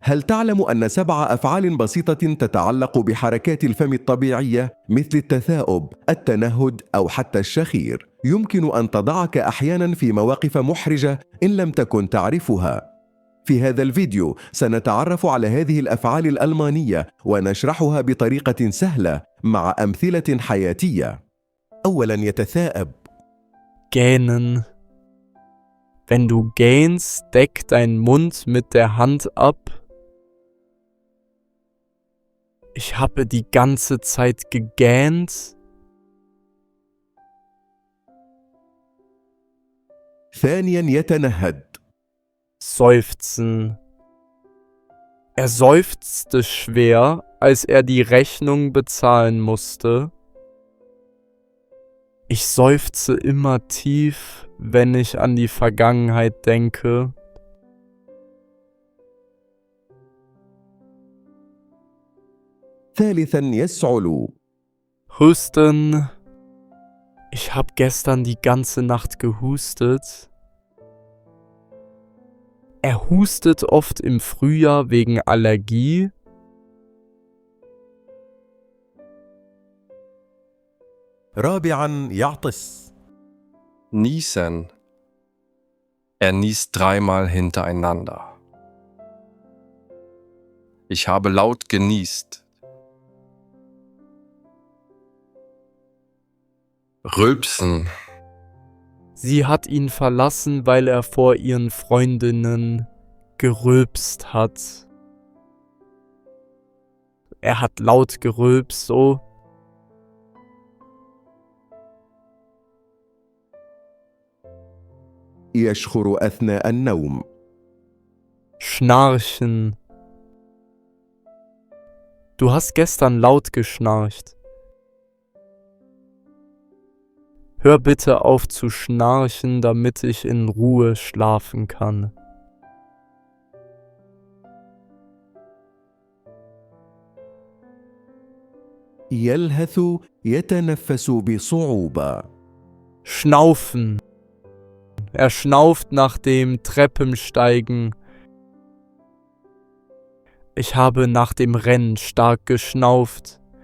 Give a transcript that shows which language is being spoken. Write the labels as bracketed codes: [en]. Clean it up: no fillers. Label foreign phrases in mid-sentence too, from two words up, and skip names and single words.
[ar] هل تعلم أن 7 أفعال بسيطة تتعلق بحركات الفم الطبيعية مثل التثاؤب، التنهد أو حتى الشخير يمكن أن تضعك أحيانا في مواقف محرجة إن لم تكن تعرفها؟ في هذا الفيديو سنتعرف على هذه الأفعال الألمانية ونشرحها بطريقة سهلة مع أمثلة حياتية. أولاً، يتثاءب. [de] Gähnen. Wenn du gähnst, deck deinen Mund mit der Hand ab. Ich habe die ganze Zeit gegähnt. [ar] ثانياً، يتنهد. [de] Seufzen. Er seufzte schwer, als er die Rechnung bezahlen musste. Ich seufze immer tief, wenn ich an die Vergangenheit denke. [ar] ثالثاً، يسعل. [de] Husten. Ich habe gestern die ganze Nacht gehustet. Er hustet oft im Frühjahr wegen Allergie. [ar] رابعاً، يعطس. [de] Niesen. Er niest 3-mal hintereinander. Ich habe laut genießt. Rülpsen. Sie hat ihn verlassen, weil er vor ihren Freundinnen gerülpst hat. Er hat laut gerülpst, so. [ar] يشخر أثناء النوم. [de] Schnarchen. Du hast gestern laut geschnarcht. Hör bitte auf zu schnarchen, damit ich in Ruhe schlafen kann. [ar] يلهث، يتنفس بصعوبة. [de] Schnaufen. Er schnauft nach dem Treppensteigen. Ich habe nach dem Rennen stark geschnauft.